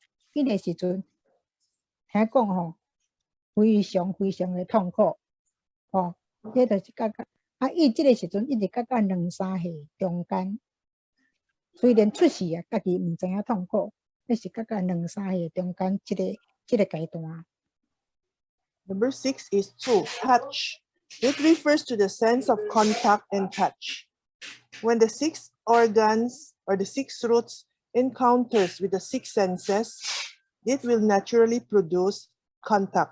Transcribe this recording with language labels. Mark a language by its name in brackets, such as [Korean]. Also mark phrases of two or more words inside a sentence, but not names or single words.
[Min Nan Chinese] 迄个时阵，听讲非常非常的痛苦，迄就是伊即个时阵一直到2、3岁中间，虽然出世家己毋知影痛苦，迄是到2、3岁中间即个阶段。 [English] Number 6 is 2, touch. It refers to the sense of contact and touch. When the 6 organs or the 6 roots encounters with the 6 senses, it will naturally produce contact.